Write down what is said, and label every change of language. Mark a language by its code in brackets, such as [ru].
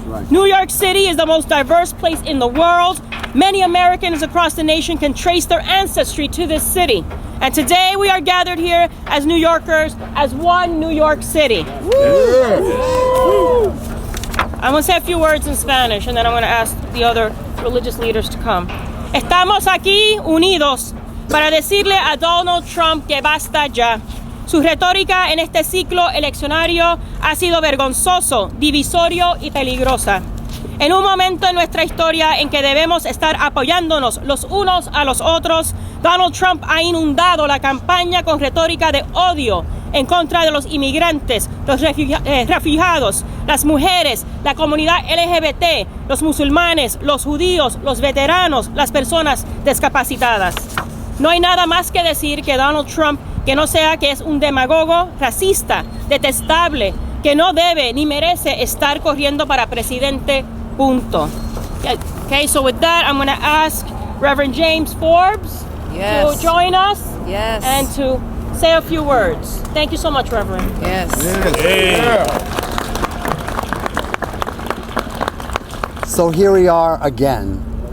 [en] New York City is the most diverse place in the world. Many Americans across the nation can trace their ancestry to this city. And today we are gathered here as New Yorkers, as one New York City. I'm going to say a few words in Spanish, and then I'm going to ask the other religious leaders to come. [es] Estamos aquí unidos para decirle a Donald Trump que basta ya. Su retórica en este ciclo eleccionario ha sido vergonzoso, divisorio y peligrosa. En un momento en nuestra historia en que debemos estar apoyándonos los unos a los otros, Donald Trump ha inundado la campaña con retórica de odio en contra de los inmigrantes, los refugiados, las mujeres, la comunidad LGBT, los musulmanes, los judíos, los veteranos, las personas discapacitadas. No hay nada más que decir que Donald Trump que no sea que es un demagogo racista, detestable, que no debe ni merece estar corriendo para presidente, punto. [en] Okay, so with that, I'm going to ask Reverend James Forbes to join us and to say a few words. Thank you so much, Reverend. So here we are again.